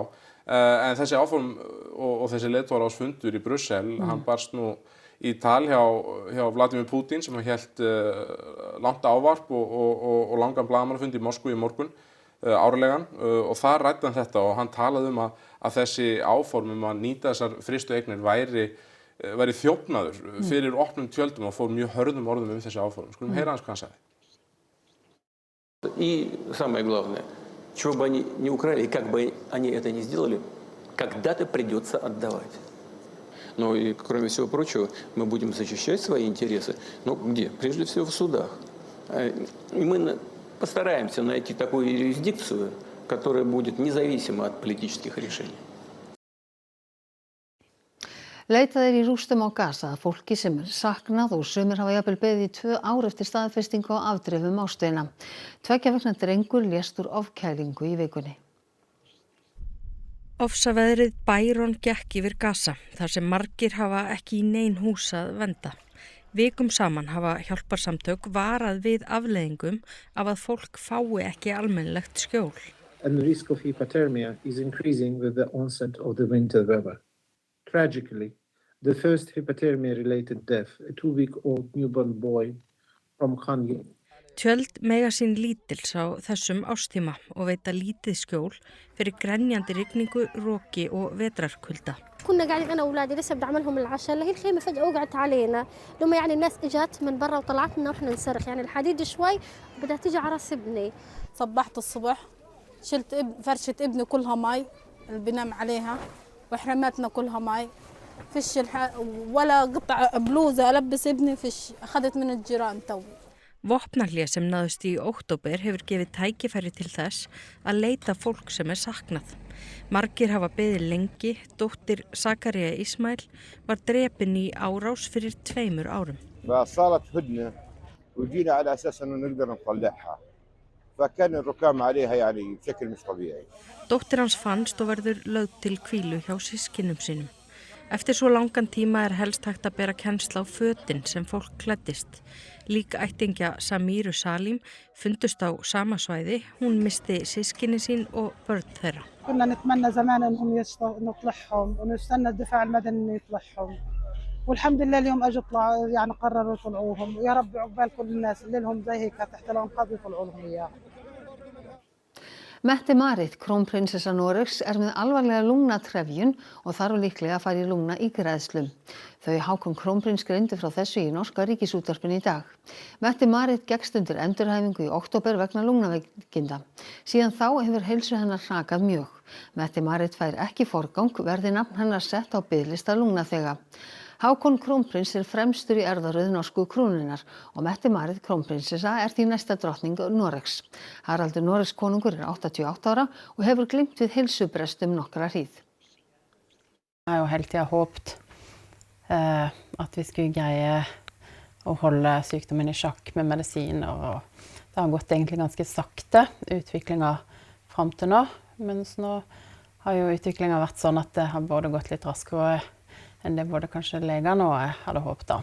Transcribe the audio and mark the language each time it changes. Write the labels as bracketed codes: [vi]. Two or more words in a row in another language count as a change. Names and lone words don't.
[is] En þessi áform og þessi leiðtogaráðsfundur í Brussel, hann barst nú í tal hjá Vladimir Putin sem hélt langt ávarp og langan blaðamannafund í Moskvu í morgun árlegan og þar ræddi hann þetta og hann talaði að þessi áform að nýta þessar frystu eignir væri þjófnaður fyrir opnum tjöldum og fór mjög hörðum orðum þessi áform. Skulum heyra hans hvað hann sagði. [ru] И самое главное, чего бы они ни украли, и как бы они это ни сделали, когда-то придется отдавать. Но и, кроме всего прочего, мы будем защищать свои интересы. Ну, где? Прежде всего в судах. И мы постараемся найти такую юрисдикцию, которое будет независимо от политических решений. [is] Leitað í rústum á Gaza að fólki sem saknað og sumir hafa jafnvel beðið í 2 ár eftir staðfestingu á afdrifum ástvina. 2 vikna drengur lést úr ofkælingu í vikunni. Ofsaveðrið Byron gekk yfir Gaza, þar sem margir hafa ekki í nein hús að venda. Vikum saman hafa hjálparsamtök varað við afleiðingum af að fólk fái ekki almennilegt skjól. [en] And the risk of hypothermia is increasing with the onset of the winter weather. Tragically, the first hypothermia-related death, a 2-week-old newborn boy from Khan. [is] Tjöld mega sín lítils á þessum ástíma og veita lítið skjól fyrir grenjandi rigningu, roki og vetrarkulda. [ar] كنا قاعدين أنا وأولادي لسه بدي أعمل لهم العشاء اللي هي الخيمة فجأة وقعت علينا لما يعني الناس إجت من برا وطلعت لنا وإحنا نصرخ يعني الحديد شوي بدها تيجي على راس ابني. صبحت الصبح شلت فرشة ابني كلها مي اللي بنام عليها وحرماتنا كلها مي فيش ولا قطع بلوزة ألبس ابني فيش أخذت من الجيران تو. [is] Vopnahlé sem náðust í október hefur gefið tækifæri til þess að leita fólk sem saknað. Margir hafa beðið lengi, dóttir Zakaria Ismail var drepin í árás fyrir 2 árum. [ar] فصارت هدنة وجينا على أساس إنه نقدر نطلعها. فكان الركام عليها يعني بشكل مش طبيعي. [is] Dóttir hans fannst og verður lögð til hvílu hjá systkinum sínum. Eftir svo langan tíma helst hægt að bera kennsl á fötin sem fólk klæddist. Lík ættingja Samiru Salim fundust á sama svæði, hún misti systkini sín og börn þeirra. [ar] كنا نتمنى زمان انهم نطلعهم ونستنى الدفاع المدني انه يطلعهم والحمد لله اليوم اجوا يعني قرروا يطلعوهم ويا رب عقبال كل الناس اللي لهم زي هيك تحت الانقاض يطلعوا لهم اياهم. [is] Mette-Marit, krónprinsessa Noregs, með alvarlega lungnatrefjun og þarf líklega að fara í lungnaígræðslu. Þau Hákon krónprins greindu frá þessu í norska ríkisútvarpinu í dag. Mette-Marit gekkst undir endurhæfingu í október vegna lungnaveikinda. Síðan þá hefur heilsu hennar hrakað mjög. Mette-Marit fær ekki forgang verði nafn hennar sett á biðlista lungnaþega. Hákon krónprins fremstur í erfðaröð norsku krúnunnar og Mette-Marit krónprinsessa því næsta drottning Noregs. Haraldur Noregs konungur 88 ára og hefur glímt við heilsubrest nokkra hríð. [no] Jeg har jo hele tiden håpet at vi skulle greie å holde sykdommen i sjakk med medisiner, og det har gått egentlig ganske sakte, utviklingen frem til nå, mens nå har jo utviklingen vært sånn at det har både gått litt raskere enn det både kanskje legene og jeg hadde håpet da.